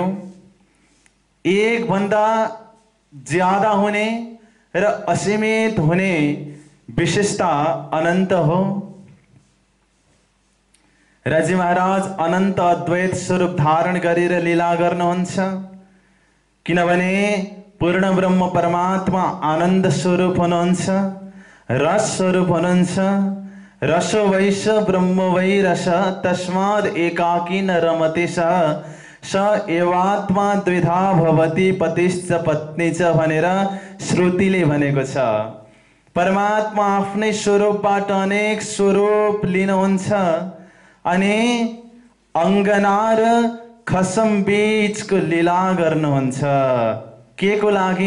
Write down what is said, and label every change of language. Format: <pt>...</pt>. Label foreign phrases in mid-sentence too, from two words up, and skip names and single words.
<ne>एक भन्दा ज्यादा हुने र असीमित हुने विशेषता अनन्त हो। राजा महाराज अनन्त अद्वैत स्वरूप धारण गरेर लीला गर्नुहुन्छ, किनभने पूर्ण ब्रह्म परमात्मा आनन्द स्वरूप हुनुहुन्छ, रस स्वरूप हुनुहुन्छ।</ne> <sa>रसो वैश ब्रह्म वै रस, तस्माद् एकाकी न रमते स एवात्मा द्विधा भवति पतिश्च पत्नी च</sa> <ne>भनेर श्रुतिले भनेको छ। परमात्मा आफ्नै स्वरूपबाट अनेक स्वरूप लिनुहुन्छ अनि अंगना र खसम बीचको लीला गर्नुहुन्छ। के को लागि?</ne>